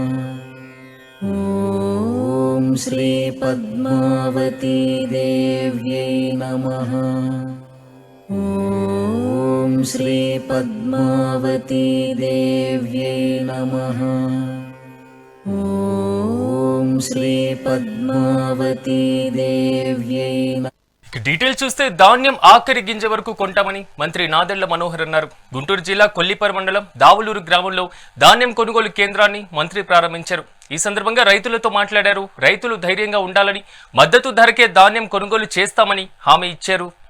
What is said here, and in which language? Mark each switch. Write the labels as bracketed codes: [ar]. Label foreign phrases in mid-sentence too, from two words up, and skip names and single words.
[sa] ॐ श्री पद्मावती देव्यै नमः। ॐ श्री पद्मावती देव्यै नमः। ॐ श्री पद्मावती देव्यै नमः। [te] డీటెయిల్స్ చూస్తే ధాన్యం ఆఖరి గింజ వరకు కొంటామని మంత్రి నాదెళ్ల మనోహర్ అన్నారు. గుంటూరు జిల్లా కొల్లిపర మండలం దావులూరు గ్రామంలో ధాన్యం కొనుగోలు కేంద్రాన్ని మంత్రి ప్రారంభించారు. ఈ సందర్భంగా రైతులతో మాట్లాడారు. రైతులు ధైర్యంగా ఉండాలని, మద్దతు ధరకే ధాన్యం కొనుగోలు చేస్తామని హామీ ఇచ్చారు.